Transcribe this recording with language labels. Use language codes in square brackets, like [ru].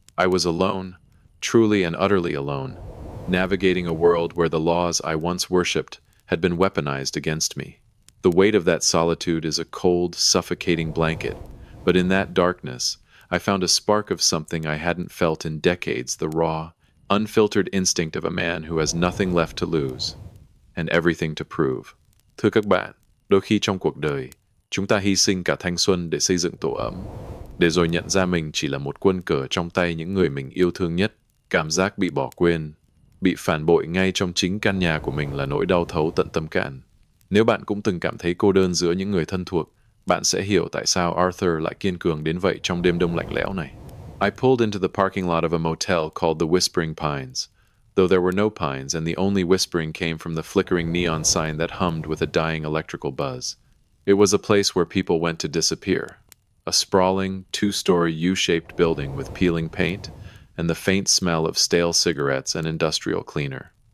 [en] I was alone, truly and utterly alone, navigating a world where the laws I once worshipped had been weaponized against me. The weight of that solitude is a cold, suffocating blanket, but in that darkness, I found a spark of something I hadn't felt in decades, the raw, unfiltered instinct of a man who has nothing left to lose and everything to prove. [vi] Thưa các bạn, đôi khi trong cuộc đời, chúng ta hy sinh cả thanh xuân để xây dựng tổ ấm, để rồi nhận ra mình chỉ là một quân cờ trong tay những người mình yêu thương nhất. Cảm giác bị bỏ quên, bị phản bội ngay trong chính căn nhà của mình là nỗi đau thấu tận tâm can. Nếu bạn cũng từng cảm thấy cô đơn giữa những người thân thuộc, bạn sẽ hiểu tại sao Arthur lại kiên cường đến vậy trong đêm đông lạnh lẽo này. [en] I pulled into the parking lot of a motel called the Whispering Pines, though there were no pines and the only whispering came from the flickering neon sign that hummed with a dying electrical buzz. It was a place where people went to disappear, a sprawling, two-story U-shaped building with peeling paint and the faint smell of stale cigarettes and industrial cleaner.